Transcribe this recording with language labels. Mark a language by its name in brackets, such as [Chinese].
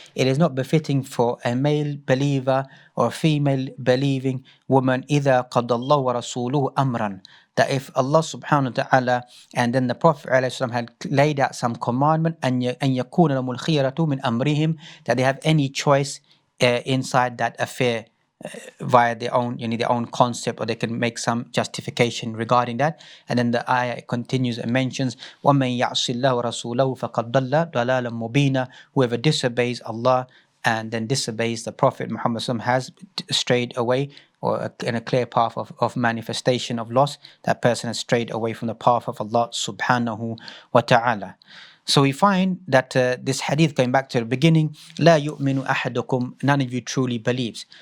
[English] It is not befitting for a male believer or a female believing woman [Arabic] إِذَا قَضَى اللَّهُ وَرَسُولُهُ أَمْرًا, [English] that if Allah subhanahu wa ta'ala and then the Prophet ﷺ had laid out some commandment, [Arabic] أَن يَكُونَ لَهُمُ الْخِيَرَةُ مِنْ أَمْرِهِمْ, [English] that they have any choice inside that affair, via their own concept, or they can make some justification regarding that. And then the ayah continues and mentions [Arabic] وَمَنْ يَعْصِ اللَّهُ وَرَسُولَهُ فَقَدْ ضَلَّ ضَلَالًا مُبِينًا. [English] Whoever disobeys Allah and then disobeys the Prophet Muhammad has strayed away, or in a clear path of manifestation of loss. That person has strayed away from the path of Allah subhanahu wa ta'ala. So we find that this hadith, going back to the beginning, [Arabic] لا يؤمن أحدكم, [English] none of you truly believes.